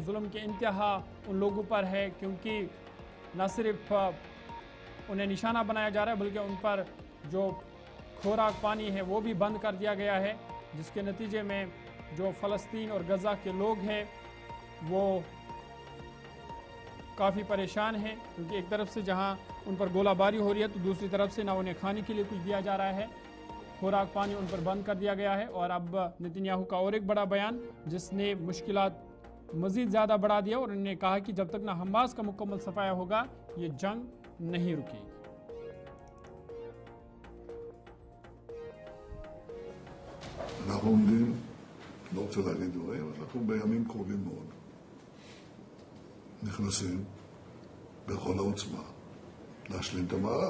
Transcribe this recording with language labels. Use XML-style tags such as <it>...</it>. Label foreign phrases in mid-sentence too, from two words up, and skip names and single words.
<ur>ظلم کے انتہا ان لوگوں پر ہے، کیونکہ نہ صرف انہیں نشانہ بنایا جا رہا ہے بلکہ ان پر جو خوراک پانی ہے وہ بھی بند کر دیا گیا ہے، جس کے نتیجے میں جو فلسطین اور غزہ کے لوگ ہیں وہ کافی پریشان ہیں، کیونکہ ایک طرف سے جہاں ان پر گولہ باری ہو رہی ہے تو دوسری طرف سے نہ انہیں کھانے کے لیے کچھ دیا جا رہا ہے، خوراک پانی ان پر بند کر دیا گیا ہے. اور اب نیتن یاہو کا اور ایک بڑا بیان جس نے مشکلات مزید زیادہ بڑھا دیا اور انہوں نے کہا کہ جب تک نہ حماس کا مکمل صفایا ہوگا یہ جنگ نہیں رکے گی.</ur> <he>אנחנו עומדים, לא רוצה להגיד דברים, אבל אנחנו בימים קרובים מאוד נכנסים בכל העוצמה להשלים את המהלך.</he>